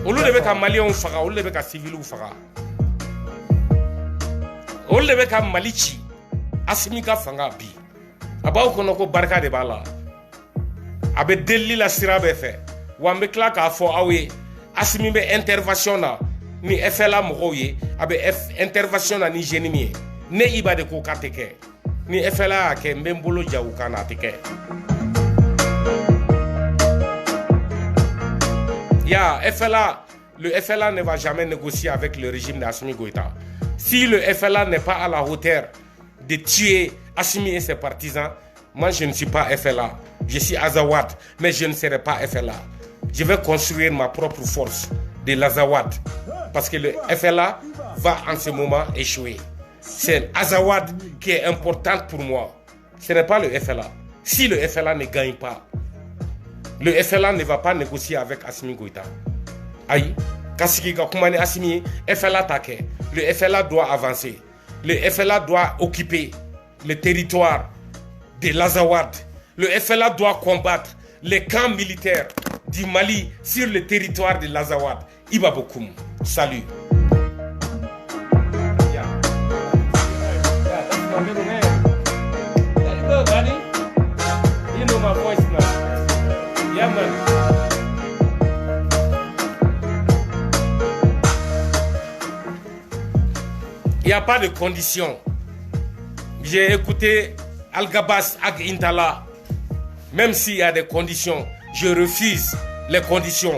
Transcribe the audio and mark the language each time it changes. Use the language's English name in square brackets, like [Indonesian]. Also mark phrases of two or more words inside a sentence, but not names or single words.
[Bambara] olu de bɛ ka maliyɛnw faga olu de bɛ ka civiliw faga olu de bɛ ka Mali ci Asimi ka fanga bi a b'aw kɔnɔ ko barika de b'a la a bɛ delili la sira bɛɛ fɛ wa n bɛ tila k'a fɔ aw ye Asimi bɛ intervention na ni FLA mɔgɔw ye a bɛ intervention na ni jeune min ye ne Iba de ko k'a tɛ kɛ ni FLA y'a kɛ n bɛ n bolo ja u kan na a tɛ kɛ [French] ya FLA le FLA ne va jamais négocier avec le régime d'Assimi Goïta si le FLA n'est pas à la hauteur de tuer Asimi et ses partisans moi je ne suis pas FLA je suis Azawad mais je ne serai pas FLA je vais construire ma propre force de l'Azawad parce que le FLA va en ce moment échouer c'est Azawad qui est importante pour moi ce n'est pas le FLA si le FLA ne gagne pas le FLA ne va pas négocier avec Assimi Goïta aïe [Bambara] kasiki ka kuma ni Assimi FLA t'a kɛ [French] le FLA doit avancer le FLA doit occuper le territoire de l'Azawad le FLA doit combattre les camps militaires du Mali sur le territoire de l'Azawad Iba Bokoum salut [English] you know my voice now. Yeah, man. [French] Il n'y a pas de conditions. J'ai écouté Al-Gabas Ag Intala. Même s'il y a des conditions, je refuse les conditions.